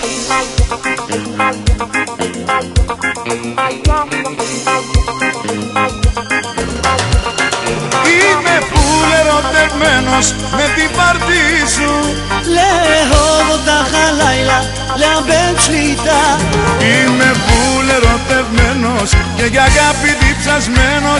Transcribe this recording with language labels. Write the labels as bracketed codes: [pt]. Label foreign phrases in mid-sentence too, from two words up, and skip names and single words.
[el] Είμαι φουλ ερωτευμένος με την πάρτι σου. [he] לאהוב אותך הלילה, לאבד שליטה. [el] Είμαι φουλ ερωτευμένος και για αγάπη διψασμένος.